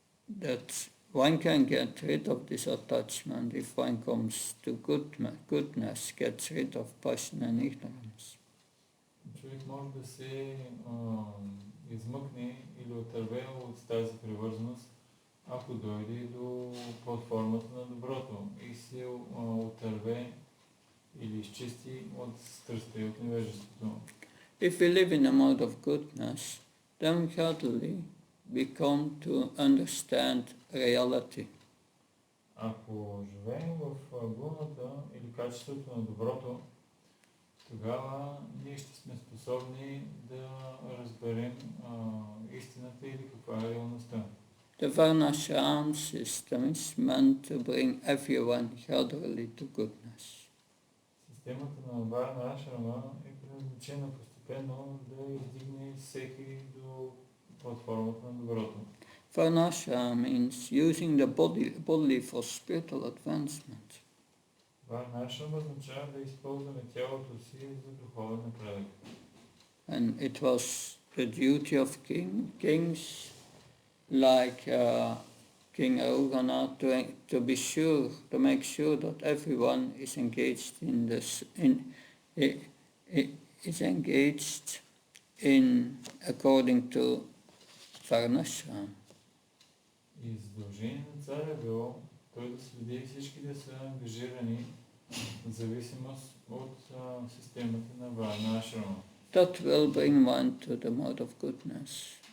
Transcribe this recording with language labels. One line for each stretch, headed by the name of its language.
English: That one can get rid of this attachment if one comes to goodness, gets rid of passion and ignorance.
Bulgarian: Човек може да се измъкне или отърве от тази привързаност, ако дойде до платформата на доброто и се отърве или изчисти от страстта и от невежеството.
English: If we live in a mode of goodness, then gradually we come to understand reality.
Bulgarian: Ако живеем в гуната или качеството на доброто, тогава ние ще сме способни да разберем истината или каква е реалността.
English: The Varnashram system is meant to bring everyone gradually to goodness.
Bulgarian: Системата на Варна Ашрама е предназначена постепенно да издигне всеки до платформата на доброто.
English: Varnashram means using the body for spiritual advancement.
Bulgarian: Варна Ашрама означава да използваме тялото си за духовен напредък.
English: And it was the duty of kings like King Arugana to be sure, to make sure that everyone is engaged according to Varnashram.
Bulgarian: И задължение на царя било той да следи всички да са ангажирани в зависимост от системата на Варна Ашрама.
English: That will bring one to the mode of goodness.